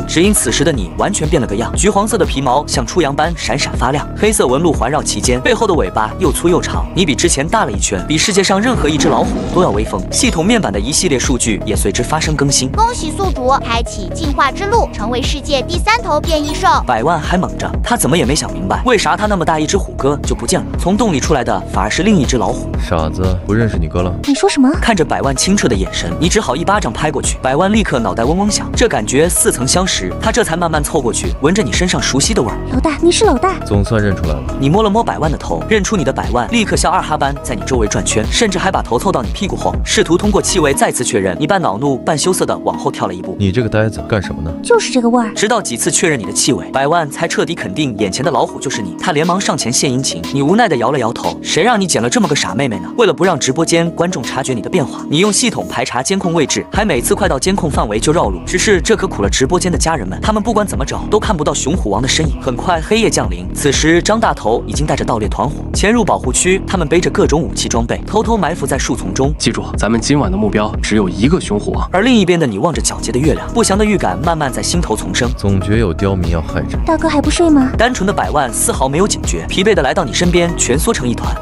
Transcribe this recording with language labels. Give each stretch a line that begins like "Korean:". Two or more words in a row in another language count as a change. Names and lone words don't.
Chinese: 只因此時的你完全變了個樣，橘黃色的皮毛像出陽般閃閃發亮，黑色紋路環繞其間，背後的尾巴又粗又長。你比之前大了一圈，比世界上任何一只老虎都要威風。系統面板的一系列數據也隨之發生更新。恭喜宿主開啟進化之路，成為世界第3頭變異獸。 100萬還猛着，他怎麼也沒想明白，為啥他那麼大一只虎哥就不見了，從洞裡出來的反而是另一只老虎。傻子，不認識你哥了？你說什麼？看着100萬清澈的眼神，你只好一巴掌拍過去。100萬立刻腦袋嗡嗡響，這感覺似曾相識。他這才慢慢湊過去，聞着你身上熟悉的味兒。老大，你是老大。總算認出來了。你摸了摸100萬的頭，認出你的100萬立刻像二哈般在你周圍轉圈，甚至還把頭湊到你屁股後，試圖通過氣味再次確認。你半惱怒半羞澀地往後跳了一步。你這個呆子幹什麼呢？就是這個味兒。直到幾次確認你的氣味，100萬才徹底肯定眼前的老虎就是你。他連忙上前獻殷勤，你無奈地搖了搖頭。誰讓你撿了這麼個傻妹妹呢？為了不讓直播間觀眾察覺你的變化，你用系統排查監控位置，還每次快到監控範圍就繞路。只是這可苦了直播間的家人們，他們不管怎麼找都看不到熊虎王的身影。很快黑夜降臨，此時張大頭已經帶着盜獵團伙潛入保護區，他們背着各種武器裝備，偷偷埋伏在樹叢中。記住，咱們今晚的目標只有一個熊虎王。而另一邊的你望着皎潔的月亮，不祥的預感慢慢在心頭叢生，總覺有刁民要害朕。大哥還不睡嗎？單純的100萬絲毫沒有警覺，疲憊的來到你身邊，蜷縮成一團。